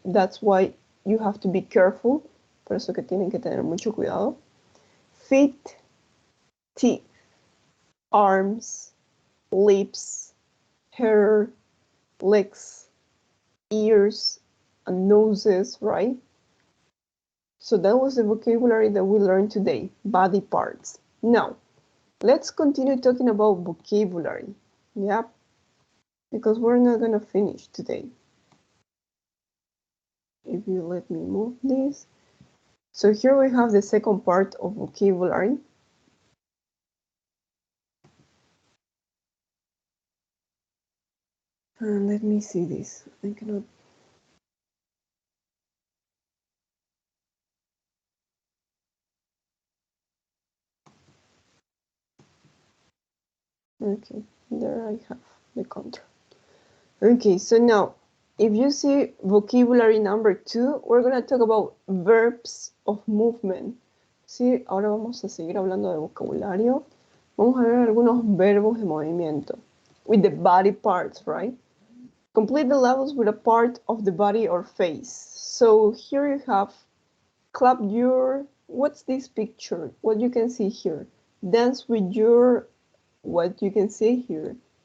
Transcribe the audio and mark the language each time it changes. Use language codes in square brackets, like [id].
[en] That's why you have to be careful. [es] Por eso que tienen que tener mucho cuidado. [en] Feet, teeth, arms, lips, hair, legs, ears, and noses, right? So that was the vocabulary that we learned today, body parts. Now, let's continue talking about vocabulary. Yeah, because we're not gonna finish today. If you let me move this. So here we have the second part of vocabulary. And let me see this. I cannot. Okay, there I have the control. Okay, so now, if you see vocabulary number 2, we're going to talk about verbs of movement. [es] Sí, ahora vamos a seguir hablando de vocabulario. Vamos a ver algunos verbos de movimiento. [en] With the body parts, right? Complete the levels with a part of the body or face. So here you have clap your, what's this picture? What you can see here. Dance with your, what you can see here.